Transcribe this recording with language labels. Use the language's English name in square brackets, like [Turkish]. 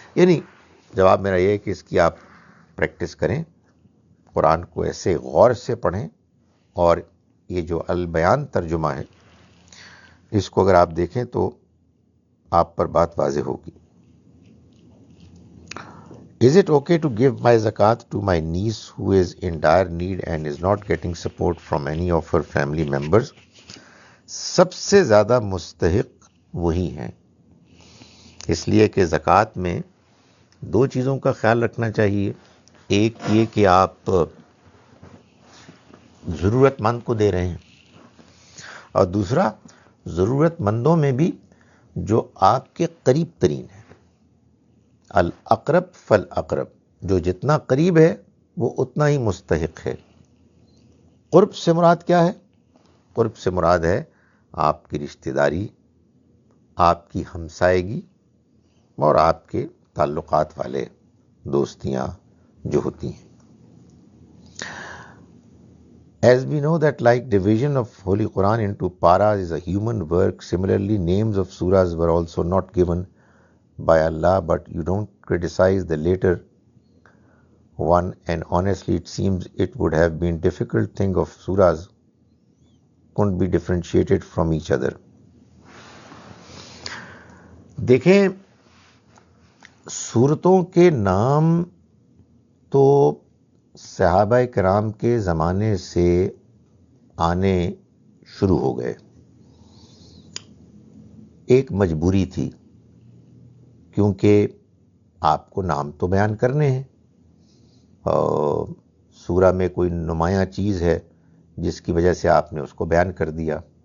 [Urdu] یعنی جواب میرا یہ ہے کہ اس کی آپ پریکٹس کریں، قرآن کو ایسے غور سے پڑھیں، اور یہ جو البیان ترجمہ ہے اس کو اگر آپ دیکھیں تو آپ پر بات واضح ہوگی. [English] Is it okay to give my zakat to my niece who is in dire need and is not getting support from any of her family members? [Urdu] سب سے زیادہ مستحق وہی ہیں، اس لیے کہ زکوٰۃ میں دو چیزوں کا خیال رکھنا چاہیے. ایک یہ کہ آپ ضرورت مند کو دے رہے ہیں، اور دوسرا ضرورت مندوں میں بھی جو آپ کے قریب ترین ہیں. [Arabic] الاقرب فالاقرب، [Urdu] جو جتنا قریب ہے وہ اتنا ہی مستحق ہے. قرب سے مراد کیا ہے؟ قرب سے مراد ہے آپ کی رشتہ داری، آپ کی ہمسائیگی، اور آپ کے تعلقات والے دوستیاں جو ہوتی ہیں. [English] As we know that like division of Holy Quran into paras is a human work, similarly names of surahs were also not given by Allah, but you don't criticize the later one, and honestly it seems it would have been difficult thing of surahs couldn't be differentiated from each other. [Urdu] دیکھیں، سورتوں کے نام تو صحابہ کرام کے زمانے سے آنے شروع ہو گئے. ایک مجبوری تھی، کیونکہ آپ کو نام تو بیان کرنے ہیں، سورہ میں کوئی نمایاں چیز ہے جس کی وجہ سے آپ نے اس کو بیان کر دیا.